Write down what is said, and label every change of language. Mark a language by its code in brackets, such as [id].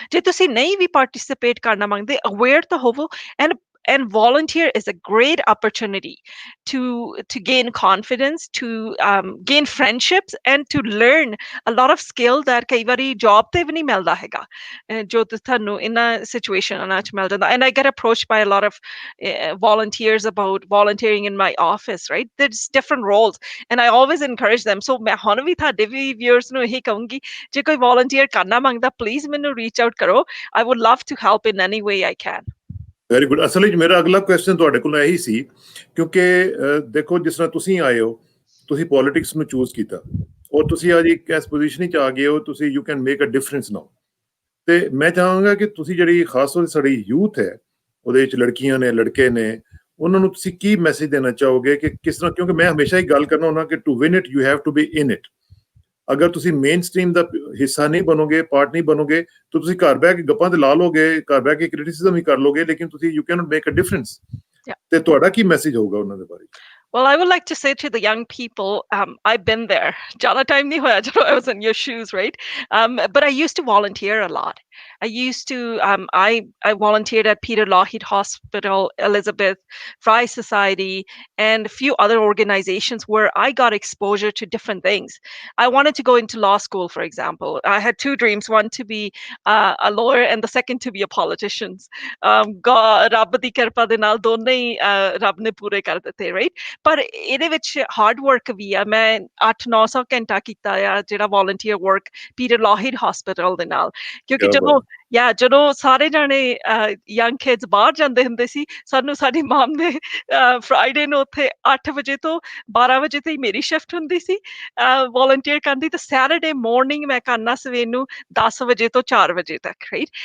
[pa] ਜੇ ਤੁਸੀਂ ਨਹੀਂ ਵੀ ਪਾਰਟਿਸਿਪੇਟ ਕਰਨਾ ਮੰਗਦੇ, ਅਵੇਅਰ ਤਾਂ ਹੋਵੋ, [en] and volunteer is a great opportunity to gain confidence, to gain friendships, and to learn a lot of skill that [pa] ਕਈ ਵਾਰੀ job ਤੇ ਵੀ ਨਹੀਂ ਮਿਲਦਾ ਹੈਗਾ, ਜੋ ਤੁਹਾਨੂੰ ਇਹਨਾਂ ਸਿਚੁਏਸ਼ਨਾਂ 'ਚ ਮਿਲ ਜਾਂਦਾ। [en] and I get approached by a lot of volunteers about volunteering in my office, right? There's different roles and I always encourage them. [pa] So ਮੈਂ ਹੁਣ ਵੀ ਤੁਹਾਡੇ ਵੀ viewers ਨੂੰ ਇਹੀ ਕਹੂੰਗੀ, ਜੇ ਕੋਈ volunteer ਕਰਨਾ ਮੰਗਦਾ, please ਮੈਨੂੰ reach out ਕਰੋ. [en] I would love to help in any way I can. Very good. [pa] ਅਸਲ ਵਿੱਚ ਮੇਰਾ ਅਗਲਾ ਕੁਐਸਚਨ ਤੁਹਾਡੇ ਕੋਲ ਇਹੀ ਸੀ, ਕਿਉਂਕਿ ਦੇਖੋ, ਜਿਸ ਤਰ੍ਹਾਂ ਤੁਸੀਂ ਆਏ ਹੋ, ਤੁਸੀਂ ਪੋਲਿਟਿਕਸ ਨੂੰ ਚੂਜ਼ ਕੀਤਾ ਔਰ ਤੁਸੀਂ ਅੱਜ ਇੱਕ ਇਸ ਪੋਜੀਸ਼ਨ 'ਚ ਆ ਗਏ ਹੋ, ਤੁਸੀਂ [en] You can make a difference now. [pa] ਤੇ ਮੈਂ ਚਾਹਾਂਗਾ ਕਿ ਤੁਸੀਂ ਜਿਹੜੀ ਖਾਸ ਤੌਰ 'ਤੇ ਸਾਡੀ ਯੂਥ ਹੈ, ਉਹਦੇ ਵਿੱਚ ਲੜਕੀਆਂ ਨੇ, ਲੜਕੇ ਨੇ, ਉਹਨਾਂ ਨੂੰ ਤੁਸੀਂ ਕੀ ਮੈਸੇਜ ਦੇਣਾ ਚਾਹੋਗੇ ਕਿ ਕਿਸ ਤਰ੍ਹਾਂ? ਕਿਉਂਕਿ ਮੈਂ ਹਮੇਸ਼ਾ ਹੀ ਗੱਲ ਕਰਨਾ ਹੁੰਦਾ ਕਿ [en] To win it you have to be in it. [pa] ਅਗਰ ਤੁਸੀਂ ਮੇਨ ਸਟ੍ਰੀਮ ਦਾ ਹਿੱਸਾ ਨਹੀਂ ਬਣੋਗੇ, ਪਾਰਟ ਨਹੀਂ ਬਣੋਗੇ, ਤਾਂ ਤੁਸੀਂ ਘਰ ਬਹਿ ਕੇ ਗੱਪਾਂ ਤੇ ਲਾ ਲੋਗੇ, ਘਰ ਬਹਿ ਕੇ ਕ੍ਰਿਟਿਸਿਜ਼ਮ ਹੀ ਕਰ ਲੋਗੇ, ਲੇਕਿਨ ਤੁਸੀਂ [en] You cannot make a difference. [pa] ਤੇ ਤੁਹਾਡਾ ਕੀ ਮੈਸੇਜ ਹੋਊਗਾ ਉਹਨਾਂ ਦੇ ਬਾਰੇ? [en] Well, I would like to say to the young people, I've been there. [pa] Jada time nahi hoya jab [en] I was in your shoes, right? But I used to volunteer a lot. I used to I volunteered at Peter Lougheed Hospital, Elizabeth Fry Society, and a few other organizations where I got exposure to different things. I wanted to go into law school, for example. I had two dreams: one to be a lawyer, and the second to be a politician. [pa] God, ਰੱਬ ਦੀ ਕਿਰਪਾ ਦੇ ਨਾਲ ਦੋਨੇ ਹੀ ਰੱਬ ਨੇ ਪੂਰੇ ਕਰ ਦਿੱਤੇ, right? ਪਰ ਇਹਦੇ ਵਿੱਚ ਹਾਰਡ ਵਰਕ ਵੀ ਆ। ਮੈਂ 8-900 ਘੰਟਾ ਕੀਤਾ ਆ ਜਿਹੜਾ volunteer work ਪੀਟਰ ਲਾਹੀਡ ਹਸਪੀਟਲ ਦੇ ਨਾਲ, ਕਿਉਂਕਿ [hi] क्या बात [pa] ਜਦੋਂ ਸਾਰੇ ਜਾਣੇ ਯੰਗ ਕਿਡਸ ਬਾਹਰ ਜਾਂਦੇ ਹੁੰਦੇ ਸੀ, ਸਾਨੂੰ ਸਾਡੀ ਮਾਮ ਨੇ ਫਰਾਈਡੇ ਨੂੰ ਉੱਥੇ 8 ਵਜੇ ਤੋਂ 12 ਵਜੇ ਤਾਈਂ ਮੇਰੀ ਸ਼ਿਫਟ ਹੁੰਦੀ ਸੀ volunteer ਕਰਨ ਦੀ, ਤੇ ਸੈਟਰਡੇ ਮਾਰਨਿੰਗ ਮੈਂ ਕਰਨਾ ਸਵੇਰ ਨੂੰ 10 ਵਜੇ ਤੋਂ 4 ਵਜੇ ਤੱਕ, ਰਾਈਟ?